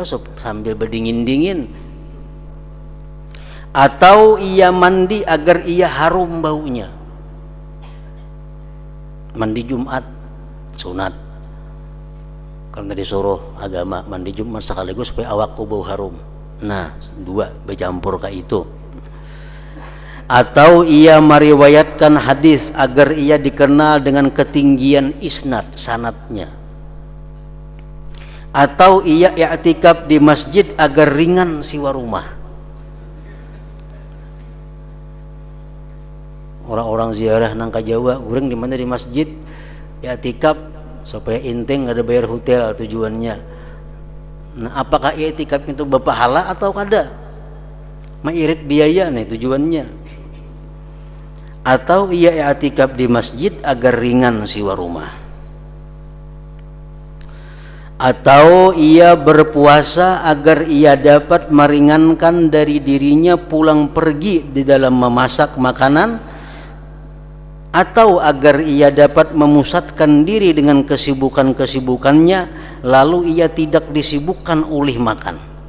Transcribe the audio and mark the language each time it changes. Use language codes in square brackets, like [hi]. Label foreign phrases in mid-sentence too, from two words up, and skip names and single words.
[id] Sambil berdingin-dingin. Atau ia mandi agar ia harum baunya. Mandi Jumat sunat. Karena disuruh agama mandi Jumat sekaligus supaya awakku bau harum. Nah, dua bercampur ke itu. Atau ia meriwayatkan hadis agar ia dikenal dengan ketinggian isnad sanadnya. Atau ia i'tikaf di masjid agar ringan siwa rumah. [bjn] Orang-orang ziarah nang ka Jawa, urang di mana di masjid i'tikaf supaya inteng ada bayar hotel tujuannya. [id] Nah, apakah i'tikaf itu berpahala atau kada? [bjn] Mairit biaya nih tujuannya. [id] Atau ia i'tikaf di masjid agar ringan siwa rumah. Atau ia berpuasa agar ia dapat meringankan dari dirinya pulang pergi di dalam memasak makanan, atau agar ia dapat memusatkan diri dengan kesibukan-kesibukannya lalu ia tidak disibukkan oleh makan.